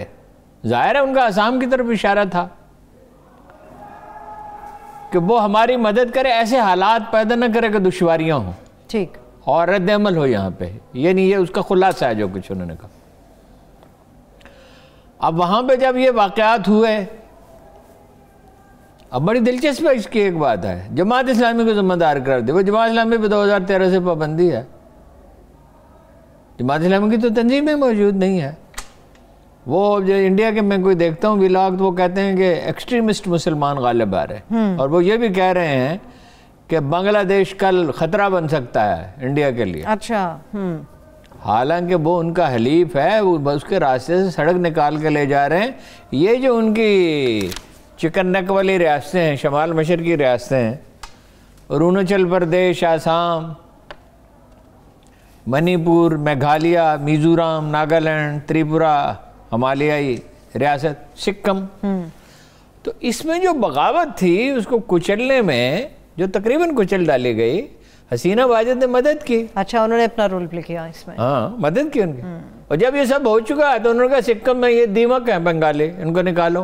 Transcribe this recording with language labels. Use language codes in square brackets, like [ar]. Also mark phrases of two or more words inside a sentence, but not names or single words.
[ur] ظاہر ہے ان کا آسام کی طرف اشارہ تھا کہ وہ ہماری مدد کرے، ایسے حالات پیدا نہ کرے کہ دشواریاں ہوں, ٹھیک، اور رد عمل ہو یہاں پہ. یہ نہیں، یہ اس کا خلاصہ ہے جو کچھ انہوں نے کہا. اب وہاں پہ جب یہ واقعات ہوئے اب بڑی دلچسپ ہے اس کی ایک بات ہے، جماعت اسلامی کو ذمہ دار کر دے. وہ جماعت اسلامی پہ 2013 سے پابندی ہے. جماعت اسلامی کی تو تنظیم میں موجود نہیں ہے. وہ جو انڈیا کے میں کوئی دیکھتا ہوں ولاگ تو وہ کہتے ہیں کہ ایکسٹریمسٹ مسلمان غالب آ رہے ہیں، اور وہ یہ بھی کہہ رہے ہیں کہ بنگلہ دیش کل خطرہ بن سکتا ہے انڈیا کے لیے. اچھا. حالانکہ وہ ان کا حلیف ہے، وہ اس کے راستے سے سڑک نکال کے لے جا رہے ہیں. یہ جو ان کی [en] chicken neck [ur] والی ریاستیں ہیں، شمال مشرقی ریاستیں ہیں، اروناچل پردیش، آسام، منی پور، میگھالیہ، میزورام، ناگالینڈ، تریپورہ، ہمالیائی ریاست، سکم، تو اس میں جو بغاوت تھی اس کو کچلنے میں جو تقریباً کچل ڈالی گئی، حسینہ واجد نے مدد کی. اچھا، انہوں نے اپنا [en] role play [ur] کیا اس میں. ہاں، مدد کی ان کی. اور جب یہ سب ہو چکا ہے تو انہوں نے کہا سکم میں یہ دیمک ہے بنگالی، ان کو نکالو.